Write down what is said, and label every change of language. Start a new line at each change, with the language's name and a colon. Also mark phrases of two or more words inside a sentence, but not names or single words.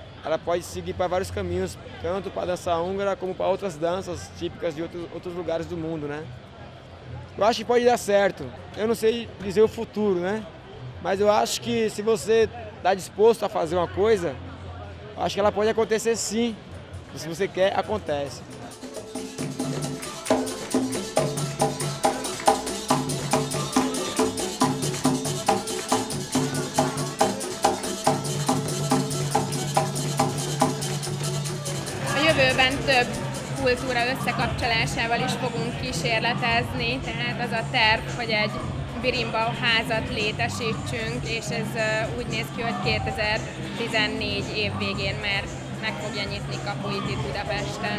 Portuguese: Ela pode seguir para vários caminhos, tanto para a dança húngara como para outras danças típicas de outros lugares do mundo, né? Eu acho que pode dar certo. Eu não sei dizer o futuro, né? Mas eu acho que se você está disposto a fazer uma coisa, eu acho que ela pode acontecer sim. Se você quer, acontece.
Hungarian: A jövőben több kultúra összekapcsolásával is fogunk kísérletezni, tehát az a terv, hogy egy birimbau házat létesítsünk, és ez úgy néz ki, hogy 2014 év végén már meg fogja nyitni kapuit itt Budapesten.